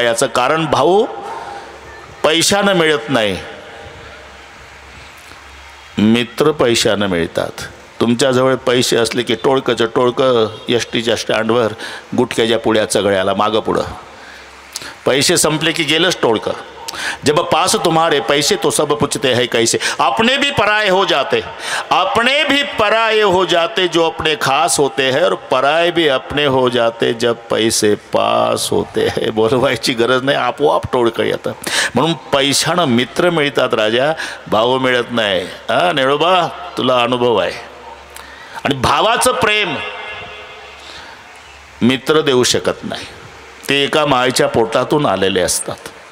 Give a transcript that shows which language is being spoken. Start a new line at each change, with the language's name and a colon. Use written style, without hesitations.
Marathi: याचं कारण भाऊ पैशानं मिळत नाही, मित्र पैशानं मिळतात. तुमच्याजवळ पैसे असले की टोळकंचं टोळकं एसटीच्या स्टँडवर गुटख्याच्या पुड्या चगळ्याला मागं पुढं. पैसे संपले की गेलंच टोळकं.
Hindi: जब पास तुम्हारे पैसे तो सब पूछते हैं कैसे. अपने भी पराये हो जाते, अपने भी पराये हो जाते जो अपने खास होते हैं, और पराये भी अपने हो जाते जब पैसे पास होते हैं.
Marathi: बोलवायची गरज नाही, आपोआप टोळकं येतं. म्हणून पैशानं मित्र मिळतात राजा, भाऊ मिळत नाही. हा नेळोबा, तुला अनुभव आहे. आणि भावाचं प्रेम मित्र देऊ शकत नाही, ते एका मायेच्या पोटातून आलेले असतात.